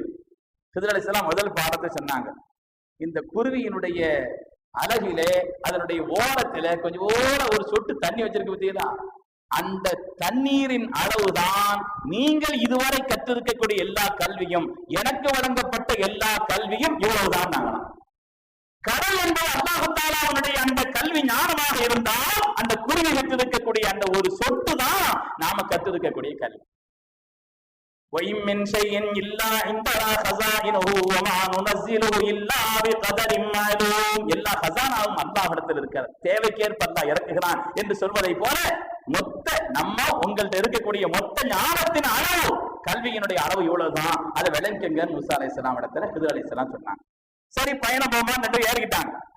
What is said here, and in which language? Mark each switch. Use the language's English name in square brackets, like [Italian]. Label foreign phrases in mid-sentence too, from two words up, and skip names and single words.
[Tamil] கிதர் அலைஹிஸ்ஸலாம் முதல் பாடத்தை சொன்னாங்க. இந்த குருவியினுடைய அழகிலே அதனுடைய ஓரத்துல கொஞ்சம் ஒரு சொட்டு தண்ணி வச்சிருக்கு பார்த்தீங்களா, அந்த தண்ணீரின் அளவுதான் நீங்கள் இதுவரை கற்றிருக்கக்கூடிய எல்லா கல்வியும், எனக்கு வழங்கப்பட்ட எல்லா கல்வியும் இவ்வளவுதான் நாங்களாம். கடல் என்பது அல்லாஹ் தஆலா அவனுடைய அந்த கல்வி ஞானமாக இருந்தால், அந்த குருவி கற்றிருக்கக்கூடிய அந்த ஒரு சொட்டு தான் நாம கற்றிருக்கக்கூடிய கல்வி. [Arabic] وَإِن مِّن شَيْءٍ إِلَّا عِندَنَا خَزَائِنُهُ وَمَا نُنَزِّلُهُ إِلَّا بِقَدَرٍ مَّعْلُومٍ. [Tamil] எல்லா ஹசானாவும் அல்லாஹ்விடத்தில் இருக்கிறது, தேவைக்கேற்ப அல்லாஹ் இறக்குகிறான் என்று சொல்வதை போல மொத்த நம்ம உங்கள்ட்ட இருக்கக்கூடிய மொத்த ஞானத்தின் அளவு, கல்வியினுடைய அளவு இவ்வளவுதான், அதை விளங்குங்க மூசா அலைஹிஸ்ஸலாம் இடத்துல ஹிதர் அலைஹிஸ்ஸலாம் சொன்னாங்க. சரி பயணம் போமான்னு ஏறிக்கிட்டாங்க.